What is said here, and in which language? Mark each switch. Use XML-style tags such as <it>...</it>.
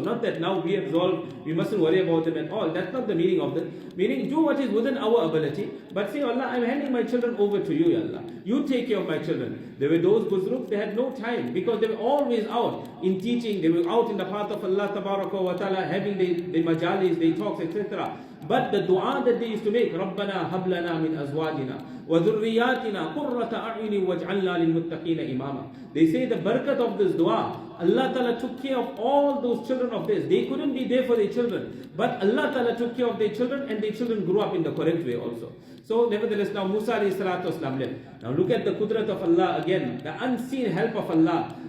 <en>Not that now we have resolved, we mustn't worry about them at all. That's not the meaning of it. Meaning, do what is within our ability. But say, Allah, I'm handing my children over to you, Allah. You take care of my children. There were those Buzruks, they had no time because they were always out in teaching. They were out in the path of Allah Tabaraka wa Ta'ala, having the majalis, they talks, etc. But the dua that they used to make,</en> <ar>رَبَّنَا هَبْ لَنَا مِنْ أَزْوَاجِنَا وَذُرِّيَّاتِنَا قُرَّةَ أَعْيُنٍ وَاجْعَلْنَا لِلْمُتَّقِينَ إِمَامًا.</ar> <en>They say the barakat of this dua, Allah Ta'ala took care of all those children of theirs. They couldn't be there for their children, but Allah Ta'ala took care of their children, and their children grew up in the correct way also. So nevertheless, now Musa alayhi salatu wasalam left. Now look at the qudrat of Allah again, the unseen help of Allah.</en>